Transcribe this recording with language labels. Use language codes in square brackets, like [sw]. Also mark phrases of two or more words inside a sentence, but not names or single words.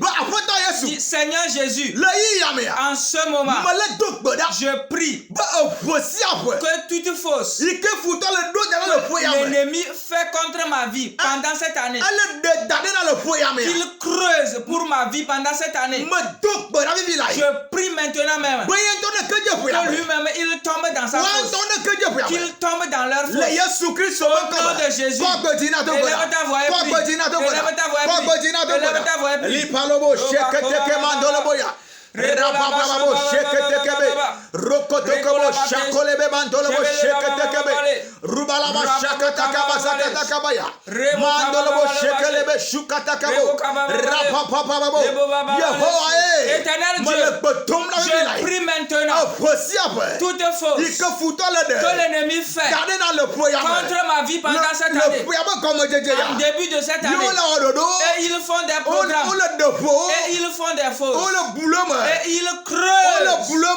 [fr] Seigneur Jésus, en ce moment, je prie que toute fausse l'ennemi fait contre ma vie pendant cette année, qu'il creuse pour ma vie pendant cette année. Je prie maintenant même que lui-même il tombe dans sa fosse, qu'il tombe dans leur fosse. Au nom de Jésus, élève ta voix et prie. Élève ta voix et prie. Élève ta voix et prie. Rabababo sheketekebe rokotokobo shakolebe bandolobo sheketekebe rubalaba shakatakaba zakatakabaya mandolobo shekelebe shukatakabo rapapapabo Yehowa Éternel Dieu, je prie maintenant toute fausse que l'ennemi fait contre ma vie pendant cette année, en début de cette année, et ils font des programmes, et ils font des fausses, et ils creusent